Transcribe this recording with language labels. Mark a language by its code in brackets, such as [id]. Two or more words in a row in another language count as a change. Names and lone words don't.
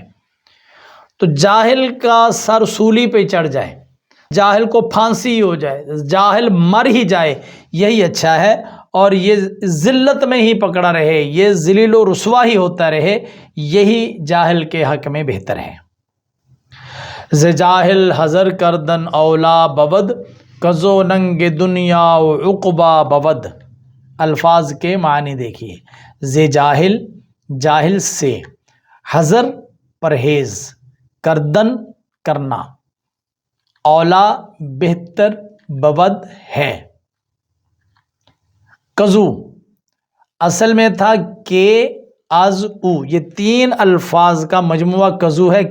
[ur] تو جاہل کا سر سولی پہ چڑھ جائے، جاہل کو پھانسی ہو جائے، جاہل مر ہی جائے، یہی اچھا ہے، اور یہ ذلت میں ہی پکڑا رہے، یہ ذلیل و رسوا ہی ہوتا رہے، یہی جاہل کے حق میں بہتر ہے۔ [fa] ز جاہل حذر کردن اولا بود، کزو ننگ دنیا و عقبہ بود۔ [ur] الفاظ کے معنی دیکھیے، [fa] ز جاہل، [ur] جاہل سے، حذر پرہیز، کردن کرنا، اولا بہتر، بود ہے۔ کزو اصل میں تھا کہ، [fa] از او، [ur] یہ تین الفاظ کا مجموعہ کزو ہے۔